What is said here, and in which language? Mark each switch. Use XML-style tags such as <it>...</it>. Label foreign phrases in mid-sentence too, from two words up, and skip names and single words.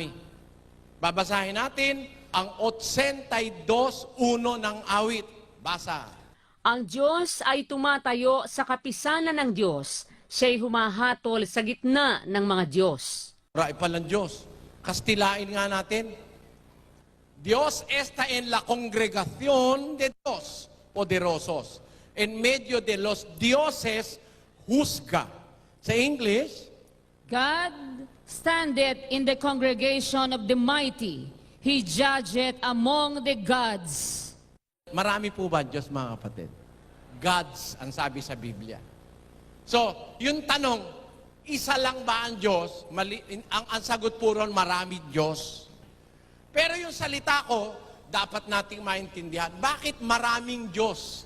<tl>Babasahin natin ang 82:1 ng awit. Basa. Ang Diyos ay tumatayo sa kapisanan ng Diyos. Siya'y humahatol sa gitna ng mga Diyos. Rai palang Diyos. Kastilain nga natin.</tl> <es>Dios está en la congregación de Dios poderosos. En medio de los dioses juzga.</es> <tl>Sa English,</tl> <en>God standeth in the congregation of the mighty. He judgeth among the gods.</en> <tl>marami po ba Diyos, mga kapatid? Gods ang sabi sa Biblia. So, yung tanong, isa lang ba ang Diyos? Ang sagot po ron, marami Diyos. Pero yung salita ko, dapat nating maintindihan, bakit maraming Diyos?</tl>